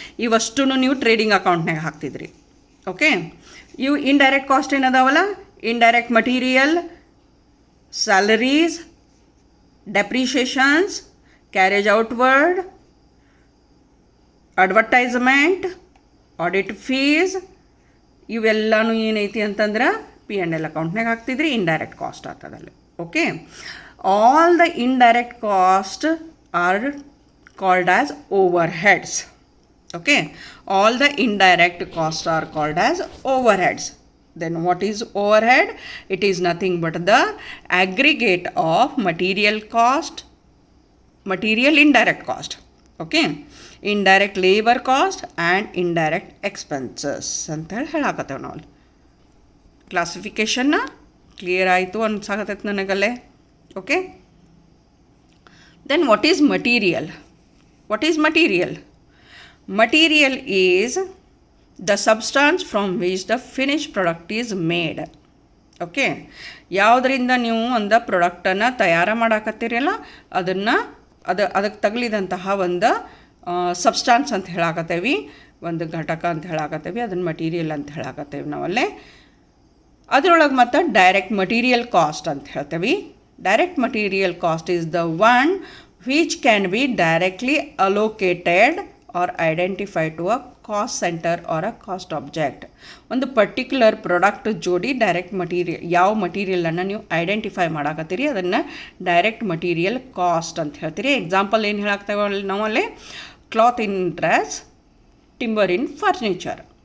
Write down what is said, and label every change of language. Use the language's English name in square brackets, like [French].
[Kannada] ಇವಷ್ಟು ನೀವು ಟ್ರೇಡಿಂಗ್ ಅಕೌಂಟ್ನಾಗ ಹಾಕ್ತಿದ್ರಿ. ಓಕೆ, ಇವು indirect cost ಏನದಾವಲ್ಲ, indirect material, salaries, ಡೆಪ್ರಿಷಿಯೇಷನ್ಸ್, carriage outward, advertisement, audit fees, ಇವೆಲ್ಲನೂ ಏನೈತಿ ಅಂತಂದ್ರೆ P&L ಅಕೌಂಟ್ನಾಗ ಹಾಕ್ತಿದ್ರಿ, indirect cost ಆಗ್ತದಲ್ಲಿ. [English] Okay, all the indirect costs are called as overheads. Okay, all the indirect costs are called as overheads. Then what is overhead? It is nothing but the aggregate of material cost, material indirect cost. Okay, indirect labor cost and indirect expenses [Kannada] ಅಂತ ಹೇಳಾಕತ್ತೇವೆ ನಾವು. ಕ್ಲಾಸಿಫಿಕೇಷನ್ನ clear ಆಯಿತು ಅನ್ಸಾಕತ್ತೈತೆ ನನಗಲ್ಲೇ. [English] Okay, then what is material? What is material? Material is the substance from which the finished product is made. [Kannada] Okay, ಯಾವುದರಿಂದ ನೀವು ಒಂದು ಪ್ರಾಡಕ್ಟನ್ನು ತಯಾರು ಮಾಡಾಕತ್ತೀರಲ್ಲ ಅದಕ್ಕೆ ತಗಲಿದಂತಹ ಒಂದು ಸಬ್ಸ್ಟಾನ್ಸ್ ಅಂತ ಹೇಳಾಕತ್ತೇವಿ, ಒಂದು ಘಟಕ ಅಂತ ಹೇಳಾಕತ್ತೇವಿ, ಅದನ್ನು ಮಟೀರಿಯಲ್ ಅಂತ ಹೇಳಾಕತ್ತೇವಿ ನಾವಲ್ಲೇ. ಅದರೊಳಗೆ ಮತ್ತು ಡೈರೆಕ್ಟ್ ಮಟೀರಿಯಲ್ ಕಾಸ್ಟ್ ಅಂತ ಹೇಳ್ತೇವೆ. [English] Direct material cost is the one which can be directly allocated or identified to a cost center or a cost object. [Kannada] ಒಂದು ಪರ್ಟಿಕ್ಯುಲರ್ ಪ್ರಾಡಕ್ಟ್ ಜೋಡಿ ಡೈರೆಕ್ಟ್ ಮಟೀರಿಯಲ್, ಯಾವ ಮಟೀರಿಯಲನ್ನು ನೀವು ಐಡೆಂಟಿಫೈ ಮಾಡಾಕತ್ತೀರಿ ಅದನ್ನು ಡೈರೆಕ್ಟ್ ಮಟೀರಿಯಲ್ ಕಾಸ್ಟ್ ಅಂತ ಹೇಳ್ತೀರಿ. Example ಏನು ಹೇಳಾಕ್ತೇವೆ ನಾವಲ್ಲಿ, [English] Cloth in dress, timber in furniture.